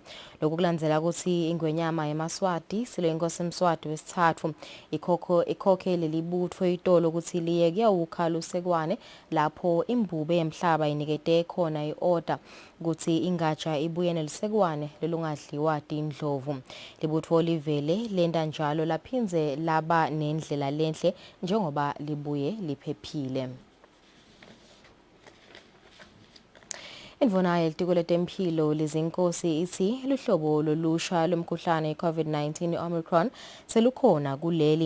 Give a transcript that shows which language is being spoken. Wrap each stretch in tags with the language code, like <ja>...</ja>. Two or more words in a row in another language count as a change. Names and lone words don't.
<ss>Lokhu kulandzela ukuthi ingwenyama yemaswati silo inkosi Mswati wesithathu ikhokhe leli butho itolo ukuthi liye kuyawukha lusekwane lapho imbube yemhlaba inikete khona iorder ukuthi ingatsha ibuye nelisekwane lelungadliwa tindlovu. Libutho livele lenda njalo laphinze laba nendlela lenhle njengoba libuye liphephile. Indvuna yelitiko letempilo lizinkosi ithi luhlobo lolusha lomkhuhlane i-COVID-19 Omicron selukhona kuleli.</ss>